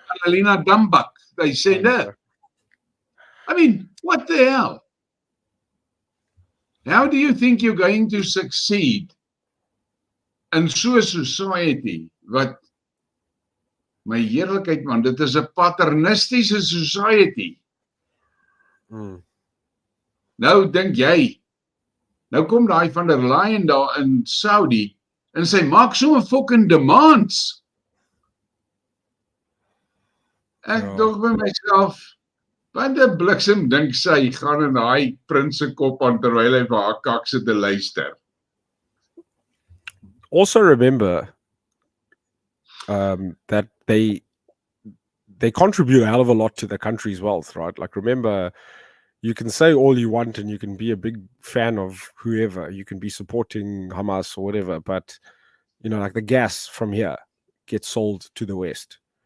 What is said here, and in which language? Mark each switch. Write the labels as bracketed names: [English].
[English] Annalena Baerbock, they sent her. What the hell? How do you think you're going to succeed in so a society [Afrikaans] wat, my heerlikheid man, dit is 'n paternistiese [English] society. [Afrikaans] Nou dink jy, nou kom daai van der Leyen daar in Saudi en sy maak so 'n [English] fucking demands. [Afrikaans] Ek dink by myself, wat 'n bliksem dink sy gaan in daai prins se kop aan terwyl hy vir haar kak sit te luister. [English] Also remember that they contribute a hell of a lot to the country's wealth, right? Like, remember, you can say all you want and you can be a big fan of whoever, you can be supporting Hamas or whatever, but like the gas from here gets sold to the West.